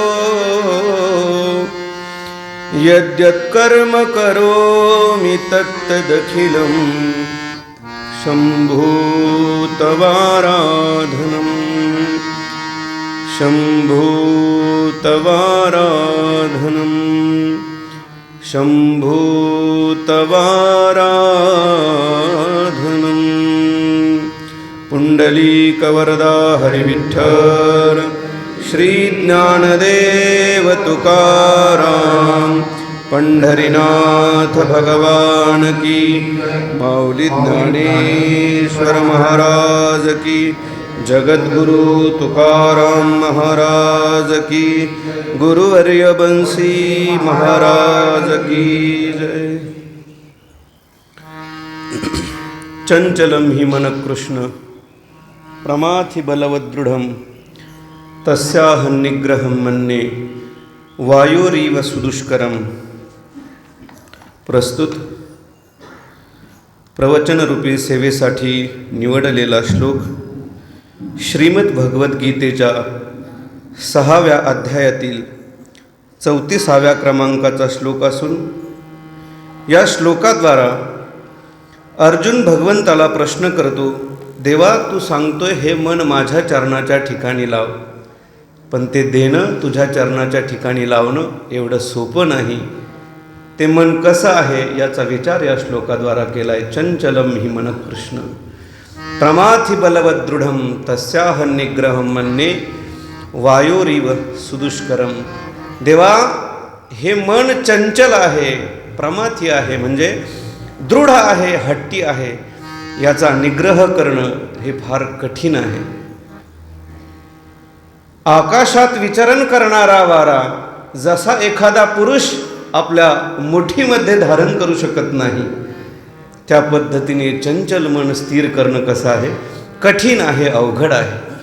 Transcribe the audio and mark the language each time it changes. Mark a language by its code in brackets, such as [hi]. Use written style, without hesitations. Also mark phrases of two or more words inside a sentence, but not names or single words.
[sa] यद्यत्कर्म करोमि तत्तदखिलं शम्भो तवाराधनम्, शम्भो तवाराधनम्, शम्भो तवाराधनम्। [hi] पुण्डलीकवरदा हरिविठ्ठल श्री ज्ञानदेव तुकाराम, पंढरीनाथ भगवान की, माऊली ज्ञानेश्वर महाराज की, जगद्गुरु तुकाराम महाराज की, गुरुवर्य बंसी महाराज की जय। [sa] चंचलं हि मन कृष्ण प्रमाथि बलवदृढं तस्याहं निग्रहं मन्ये वायुरिव सुदुष्करम्। [mr] प्रस्तुत प्रवचनरूपी सेवेसाठी निवडलेला श्लोक श्रीमद भगवद्गीतेच्या 6व्या अध्यायातील 34व्या क्रमांकाचा श्लोक असून या श्लोकाद्वारा अर्जुन भगवंताला प्रश्न करतो, देवा तू सांगतोय हे मन माझ्या चरणाच्या ठिकाणी लाव, पण ते देणं तुझ्या चरणाच्या ठिकाणी लावणं एवढं सोपं नाही. ते मन कसं आहे याचा विचार या श्लोकाद्वारा केला आहे. [sa] चंचलम हि मन कृष्ण. प्रमाथि बलवदृढं तस्याह निग्रहं मन्ये वायोरिव सुदुष्करम. [mr] देवा, हे मन चंचल आहे, प्रमाथी आहे म्हणजे दृढ आहे, हट्टी आहे. याचा निग्रह करणं हे फार कठीण आहे. आकाशात विचरण करणारा वारा जसा एखादा पुरुष आपल्या मुठीमध्ये धारण करू शकत नाही, त्या पद्धतीने चंचल मन स्थिर करणं कसं आहे, कठीण आहे, अवघड आहे.